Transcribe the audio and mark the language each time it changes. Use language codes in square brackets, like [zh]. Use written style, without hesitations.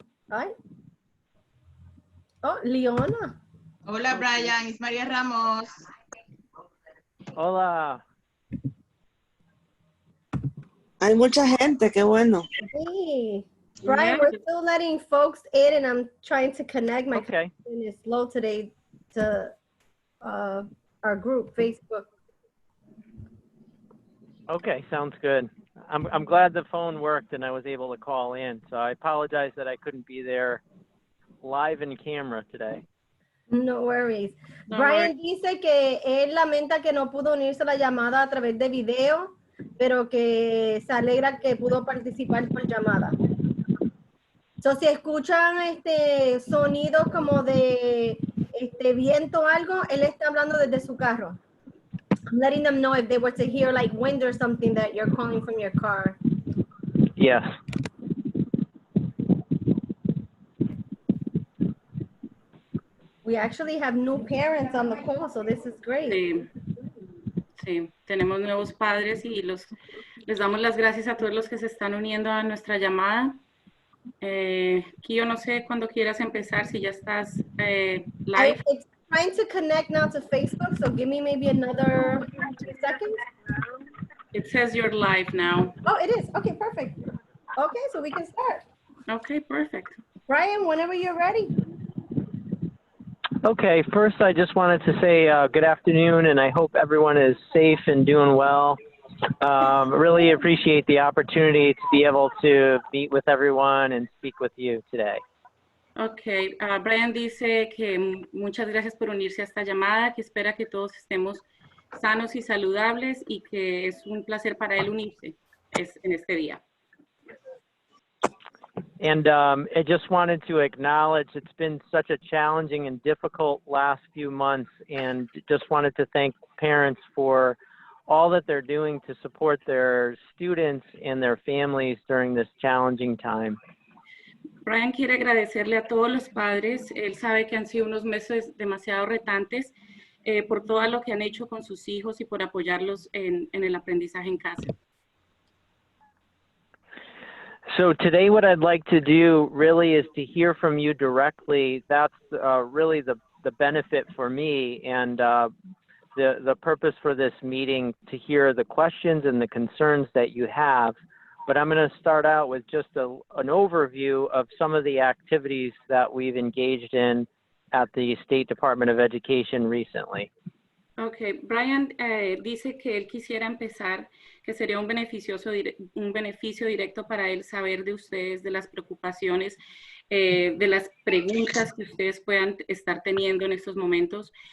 [es] Ay. Oh, Leona. Hola, Bryan, es María Ramos. Hola. Hay mucha gente, qué bueno. [en] Hey. Bryan, Yeah. we're still letting folks in and I'm trying to connect. My Okay. connection is slow today to our group, Facebook. Okay, sounds good. I'm glad the phone worked and I was able to call in. So I apologize that I couldn't be there live in camera today. No worries. No [es] Bryan dice que él lamenta que no pudo unirse a la llamada a través de video, pero que se alegra que pudo participar por llamada. [en] So, [es] si escuchan sonidos como de viento o algo, él está hablando desde su carro. [en] I'm letting them know if they were to hear like wind or something that you're calling from your car. Yes. We actually have new parents on the call, so this is great. [es] Sí. Sí, tenemos nuevos padres y les damos las gracias a todos los que se están uniendo a nuestra llamada. Kio, no sé cuándo quieras empezar, si ya estás live. [en] It's trying to connect now to Facebook, so give me maybe another 2 seconds. It says you're live now. Oh, it is. Okay, perfect. Okay, so we can start. Okay, perfect. Bryan, whenever you're ready. Okay, first I just wanted to say good afternoon and I hope everyone is safe and doing well. Really appreciate the opportunity to be able to meet with everyone and speak with you today. [es] Okay, Bryan dice que muchas gracias por unirse a esta llamada, que espera que todos estemos sanos y saludables y que es un placer para él unirse en este día. [en] And I just wanted to acknowledge it's been such a challenging and difficult last few months, and just wanted to thank parents for all that they're doing to support their students and their families during this challenging time. [es] Bryan quiere agradecerle a todos los padres. Él sabe que han sido unos meses demasiado retantes por todo lo que han hecho con sus hijos y por apoyarlos en el aprendizaje en casa. [en] So today what I'd like to do really is to hear from you directly. That's really the benefit for me and the purpose for this meeting, to hear the questions and the concerns that you have. But I'm going to start out with just an overview of some of the activities that we've engaged in at the State Department of Education recently. [es] Okay, Bryan dice que él quisiera empezar, que sería un beneficio directo para él saber de ustedes, de las preocupaciones, de las preguntas que ustedes puedan estar teniendo en estos momentos.